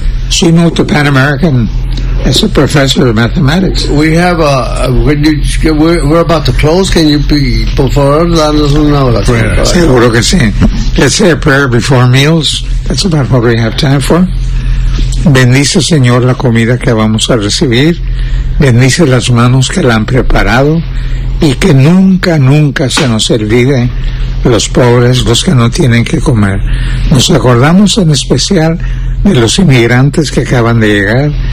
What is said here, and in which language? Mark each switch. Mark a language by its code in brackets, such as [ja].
[en] She moved to Pan American as a professor of mathematics. We have we're about to close. Can you be before [es] darnos una oración? Seguro que sí. [en] Let's say a prayer before meals. That's about what we have time for. [es] Bendice, Señor, la comida que vamos a recibir. Bendice las manos que la han preparado. Y que nunca, nunca se nos olvide los pobres, los que no tienen que comer. Nos acordamos en especial de los inmigrantes que acaban de llegar.